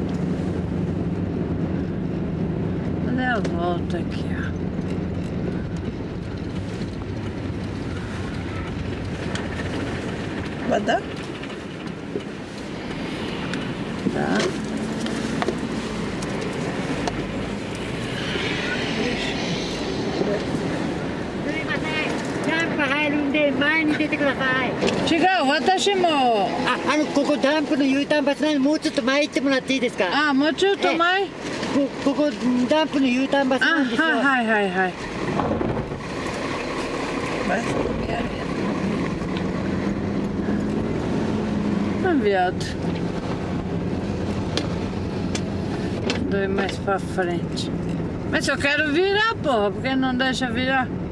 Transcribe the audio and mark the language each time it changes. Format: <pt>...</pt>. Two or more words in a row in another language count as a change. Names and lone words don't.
<pt>Fazer a volta aqui, ó. Vai dar? Tá.</pt> <ja>違う、私も。ここダンプの U ターンバスなんでもうちょっと前行ってもらっていいですか。あ、もうちょっと前。ここダンプの U ターンバスなんですよ。はいはいはい。</ja> <pt>Vai explodir. Viado. Dois mais pra frente. Mas eu quero virar, porra, porque não deixa virar?</pt>